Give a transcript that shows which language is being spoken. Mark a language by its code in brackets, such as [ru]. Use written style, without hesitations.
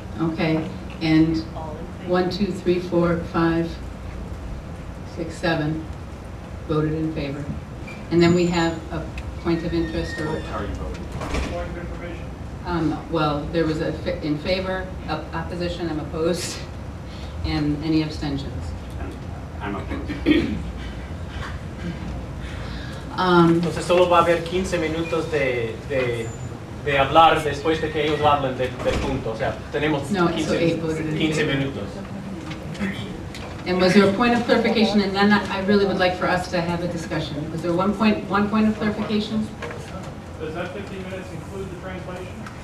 [en] Okay, and 1, 2, 3, 4, 5, 6, 7 voted in favor. And then we have a point of interest or... well, there was in favor, opposition, I'm opposed, and any abstentions. I'm okay. [es] Entonces solo va a haber 15 minutos de hablar después de que ellos hablen del punto. O sea, tenemos [en] No, so 8 voted in [es] 15 [en] favor. [es] minutos. [en] And was there a point of clarification? And then I really would like for us to have a discussion. Was there one point of clarification? Does that 15 minutes include the translation?